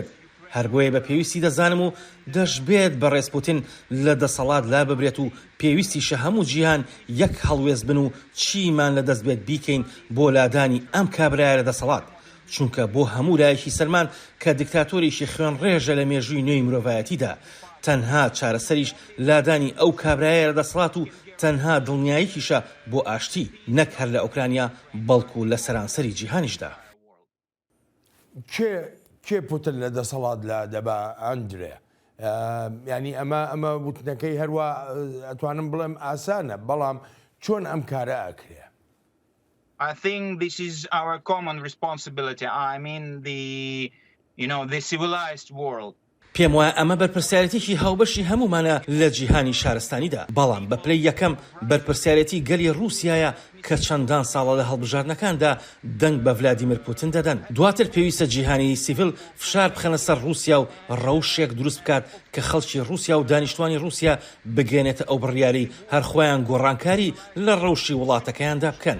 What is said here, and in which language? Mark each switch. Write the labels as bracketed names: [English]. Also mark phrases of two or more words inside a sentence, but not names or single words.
[Central Kurdish] هەر بۆیە بە پێویستی دەزانم و دەشبێت بە ڕێزپوتین لە دەسەڵات لا ببرێت و پێویستیشە هەموو جیهان یەک هەڵوێز بن و چیمان لە دەست بێت بیکەین بۆ لادانی ئەم کابرایە لە دەسەڵات چونکە بۆ هەموو لایەکی سەرمان کە دیکتاتۆریشی خوێن ڕێژە لە مێژووی نوێی مرۆڤایەتیدا تەنها چارەسەریش لادانی ئەو کابرایە لە دەسەڵات و تەنها دڵنیاییکیشە بۆ ئاشتی نەک هەر لە ئۆکرانیا بەڵکو لە سەرانسەری جیهانیشدا. کێ پوتین لە دەسەڵات لا دەبا ئەندرێ؟ ینی ئەمە وتنەکەی هەروە ئەتوانم بڵێم ئاسانە بەڵام چۆن ئەم کارە ئەکرێ؟ [English] I think this is our common responsibility. I mean the civilized world. [Central Kurdish] پێم وایە ئەمە بەرپرسیارەتێکی هاوبەشی هەمومانە لە جیهانی شارستانیدا بەڵام بە پلەی یەکەم بەرپرسیارەتی گەلی رووسایە کە چەندان ساڵە لە هەڵبژاردنەکاندا دەنگ بە ڤلادیمیر پوتین دەدەن. دواتر پێویستە جیهانی سیڤیل فشار بخەنە سەر رووسیا و ڕەوشێک دروست بکات کە خەڵکی رووسیا و دانیشتوانی رووسیا بگەێنێتە ئەو بڕیاری هەر خۆیان گۆڕانکاری لە ڕەوشی وڵاتەکەیاندا بکەن.